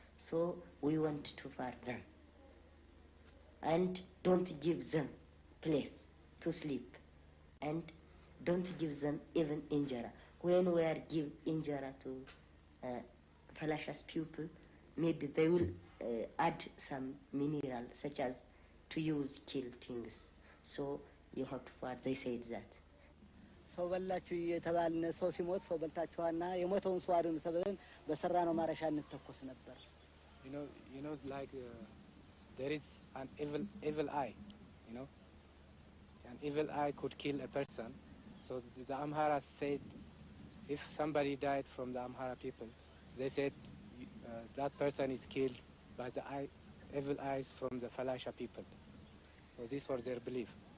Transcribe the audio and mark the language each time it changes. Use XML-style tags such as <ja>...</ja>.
<en>So we want to fire them. And don't give them place to sleep. And don't give them even injera. When we are give injera to fallacious people, maybe they will add some mineral such as to use kill things. So you have to fire. They said that.</en> <am>ሰው በላችሁ የተባልን ሰው ሲሞት ሰው በልታችኋና የሞተውን ሰው አድኑ ተብለን በሰራነው ማረሻ እንተኮስ ነበር።</am> <en>You know, like there is an evil eye, you know. An evil eye could kill a person. So the Amhara said, if somebody died from the Amhara people, they said that person is killed by the evil eyes from the Falasha people. So this was their belief.</en>